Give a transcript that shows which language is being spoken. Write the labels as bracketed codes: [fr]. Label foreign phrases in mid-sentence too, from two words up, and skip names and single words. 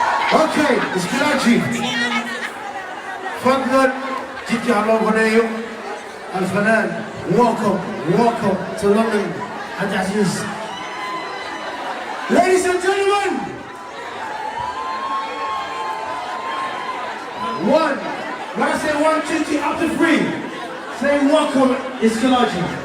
[en] Okay, it's Karachi. [so] Fadlan, jidka ha loo baneeyo. Al-Fanaan, [en] welcome, welcome to London. Abdulaziz. Ladies and gentlemen, one. When I say one, two, three, up to three. Say welcome, it's Karachi.